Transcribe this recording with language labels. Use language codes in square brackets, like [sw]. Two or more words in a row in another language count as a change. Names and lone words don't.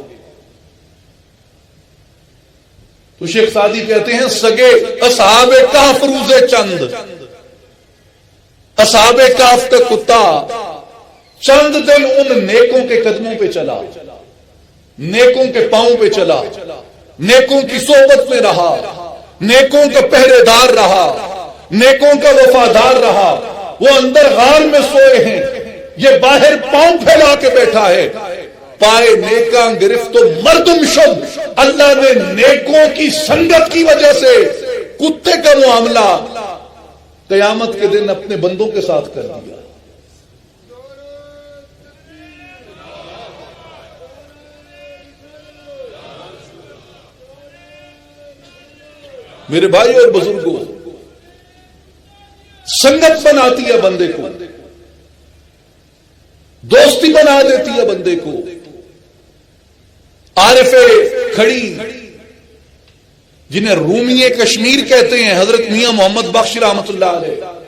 [ur] تو شیخ سعدی کہتے ہیں [fa] سگے اصحاب کہف روزے چند، [ur] اصحاب کہف کا کتا چند دن ان نیکوں کے قدموں پہ چلا، نیکوں کے پاؤں پہ چلا، نیکوں کی صحبت میں رہا، نیکوں کا پہرے دار رہا، نیکوں کا وفادار رہا۔ وہ اندر غار میں سوئے ہیں، یہ باہر پاؤں پھیلا کے بیٹھا ہے، [fa] پائے نیکاں گرفت و مردم شد۔ [ur] اللہ نے نیکوں کی سنگت کی وجہ سے کتے کا معاملہ قیامت کے دن اپنے بندوں کے ساتھ کر دیا۔ میرے بھائی اور بزرگوں، سنگت بناتی ہے بندے کو، دوستی بنا دیتی ہے بندے کو، عارف کھڑی جنہیں رومی کشمیر کہتے ہیں، حضرت میاں محمد بخش رحمت اللہ علیہ،